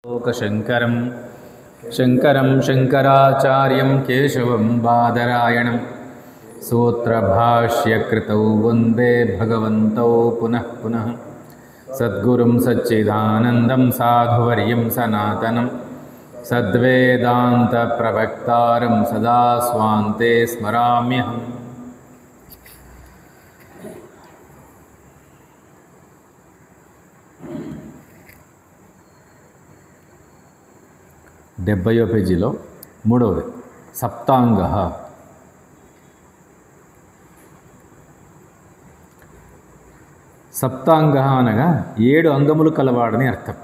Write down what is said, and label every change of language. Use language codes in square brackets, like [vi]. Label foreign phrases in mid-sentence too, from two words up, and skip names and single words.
[sa] लोकशङ्करं शङ्करं शङ्कराचार्यं केशवं बादरायणं सूत्रभाष्यकृतौ वन्दे भगवन्तौ पुनः पुनः सद्गुरुं सच्चिदानन्दं साधुवर्यं सनातनं सद्वेदान्तप्रवक्तारं सदा स्वान्ते स्मराम्यहम्। [te] 70వ పేజీలో మూడవది సప్తాంగ. సప్తాంగ అనగా 7 అంగములు కలవాడని అర్థం.